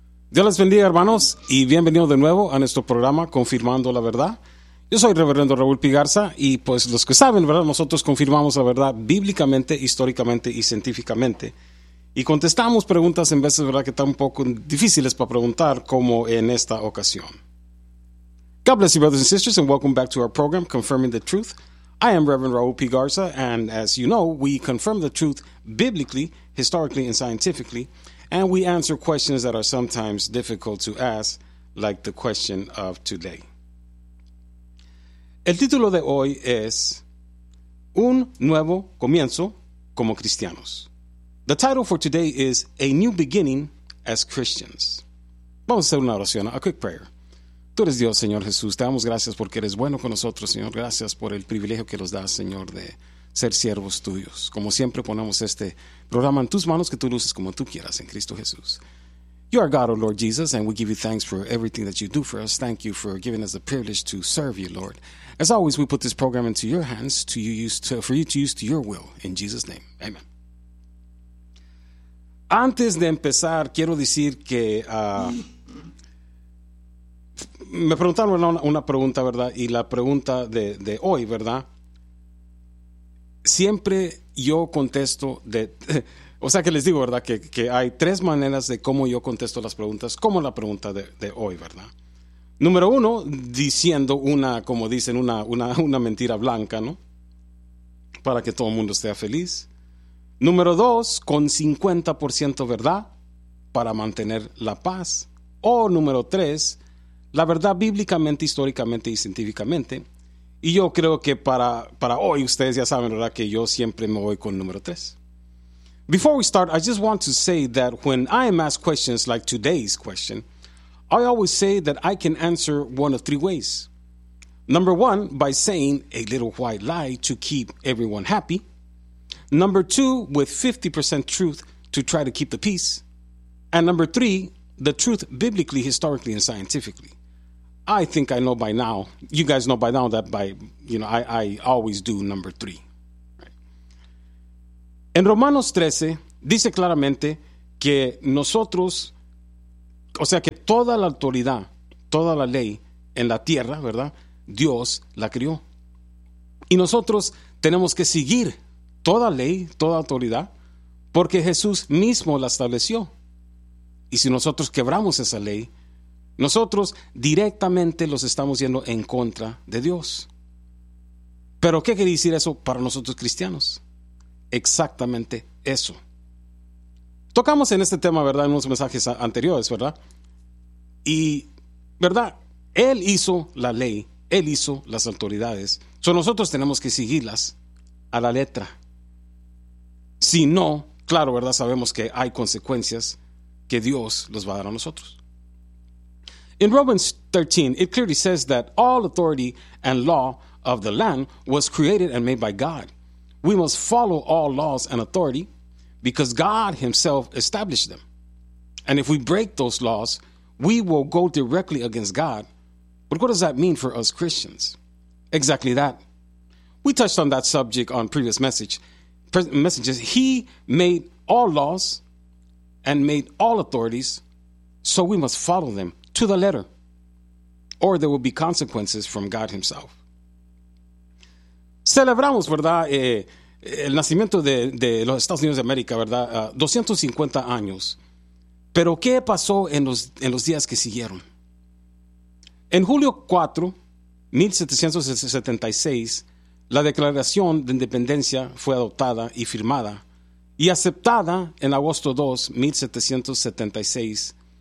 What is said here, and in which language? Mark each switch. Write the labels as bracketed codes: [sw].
[es] Dios les bendiga, hermanos, y bienvenidos de nuevo a nuestro programa Confirmando la Verdad. Yo soy Reverendo Raúl Pigarza y pues los que saben, ¿verdad? Nosotros confirmamos la verdad bíblicamente, históricamente y científicamente. Y contestamos preguntas en veces, ¿verdad?, que están un poco difíciles para preguntar, como en esta ocasión. [en] God bless you, brothers and sisters, and welcome back to our program, Confirming the Truth. I am Reverend Raúl Pigarza, and as you know, we confirm the truth biblically, historically, and scientifically, and we answer questions that are sometimes difficult to ask, like the question of today. [es] El título de hoy es Un Nuevo Comienzo como Cristianos. [en] The title for today is A New Beginning as Christians. [es] Vamos a hacer una oración, [en] a quick prayer. [es] Tú eres Dios, Señor Jesús. Te damos gracias porque eres bueno con nosotros, Señor. Gracias por el privilegio que nos das, Señor, de ser siervos tuyos. Como siempre, ponemos este programa en tus manos, que tú luces como tú quieras en Cristo Jesús. [en] You are God, O Lord Jesus, and we give you thanks for everything that you do for us. Thank you for giving us the privilege to serve you, Lord. As always, we put this program into your hands for you to use to your will. In Jesus' name, amen. [es] Antes de empezar, quiero decir que me preguntaron una pregunta, ¿verdad? Y la pregunta de hoy, ¿verdad? Siempre yo contesto de... O sea que les digo, ¿verdad?, que hay tres maneras de cómo yo contesto las preguntas, como la pregunta de hoy, ¿verdad? Número uno, diciendo una, como dicen, una mentira blanca, ¿no?, para que todo el mundo esté feliz. Número dos, con 50% verdad para mantener la paz. O número tres, la verdad bíblicamente, históricamente y científicamente. Y yo creo que para hoy ustedes ya saben, ¿verdad?, que yo siempre me voy con número tres. [en] Before we start, I just want to say that when I am asked questions like today's question, I always say that I can answer one of three ways. Number one, by saying a little white lie to keep everyone happy. Number two, with 50% truth to try to keep the peace. And number three, the truth biblically, historically, and scientifically. I think I know by now, you guys know by now that I always do number three. [es] En Romanos 13 dice claramente que nosotros, o sea, que toda la autoridad, toda la ley en la tierra, ¿verdad?, Dios la crió. Y nosotros tenemos que seguir toda ley, toda autoridad, porque Jesús mismo la estableció. Y si nosotros quebramos esa ley, nosotros directamente los estamos yendo en contra de Dios. ¿Pero qué quiere decir eso para nosotros cristianos? Exactamente eso. Tocamos en este tema, ¿verdad?, en unos mensajes anteriores, ¿verdad? Y, ¿verdad?, Él hizo la ley, Él hizo las autoridades. So nosotros tenemos que seguirlas a la letra. Si no, claro, ¿verdad?, sabemos que hay consecuencias que Dios los va a dar a nosotros. [en] In Romans 13, it clearly says that all authority and law of the land was created and made by God. We must follow all laws and authority because God himself established them. And if we break those laws, we will go directly against God. But what does that mean for us Christians? Exactly that. We touched on that subject on previous messages. He made all laws and made all authorities, so we must follow them to the letter, or there will be consequences from God himself. [es] Celebramos, ¿verdad?, el nacimiento de los Estados Unidos de América, ¿verdad? 250 años. ¿Pero qué pasó en los días que siguieron? En julio 4, 1776, la Declaración de Independencia fue adoptada y firmada y aceptada en agosto 2, 1776.